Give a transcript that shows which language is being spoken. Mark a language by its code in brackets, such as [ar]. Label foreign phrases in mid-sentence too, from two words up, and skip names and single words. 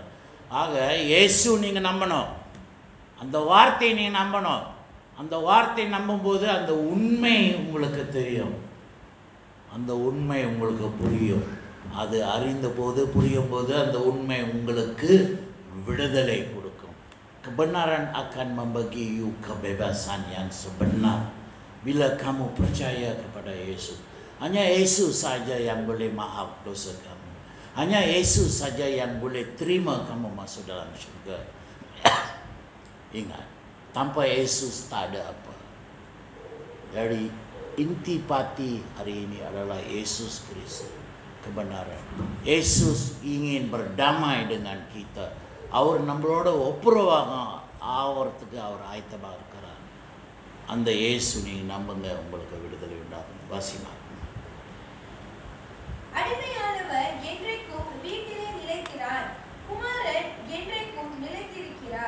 [ta] ஆக இயேசு நீங்கள் நம்பணும், அந்த வார்த்தையை நீங்கள் நம்பணும். அந்த வார்த்தை நம்பும்போது அந்த உண்மை உங்களுக்கு தெரியும், அந்த உண்மை உங்களுக்கு புரியும். அது அறிந்த போது, புரியும் போது அந்த உண்மை உங்களுக்கு விடுதலை கொடுக்கும். [ms] Kebenaran akan membagi you kebebasan yang sebenar bila kamu percaya kepada Yesus. Hanya Yesus saja yang boleh maaf dosa kamu. Hanya Yesus saja yang boleh terima kamu masuk dalam syurga. Ingat, Tanpa Yesus tak ada apa. Jadi intipati hari ini adalah Yesus Kristus, kebenaran. Yesus ingin berdamai dengan kita. [ta] அவர் நம்மளோட ஒப்புரவாக ஆவறதுக்கு அவர் ஆயத்தமாக இருக்கிறார். அந்த இயேசு நீங்கள் நம்புங்க, உங்களுக்கு விடுதலை உண்டாகும். வாசிமா. அடிமையானவர் என்றைக்கும் வீட்டிலே நிலைக்கிறார், குமாரன் என்றைக்கும் நிலைத்திருக்கிறார்.